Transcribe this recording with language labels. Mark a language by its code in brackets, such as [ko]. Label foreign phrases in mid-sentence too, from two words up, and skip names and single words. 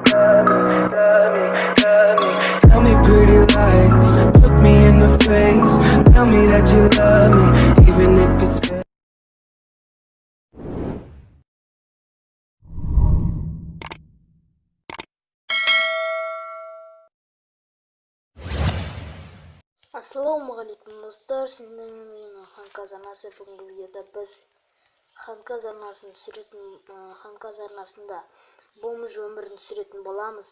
[en] Tell me pretty lies, look me in the face. Tell me that you love me, even if it's fake. [kk] Ассалаумағалейкум достар, сендермен мен Ханказ арнасы. Бүгінгі видеода біз Ханказ арнасын түсіретін, Ханказ арнасында бомж өмірін түсіретін боламыз.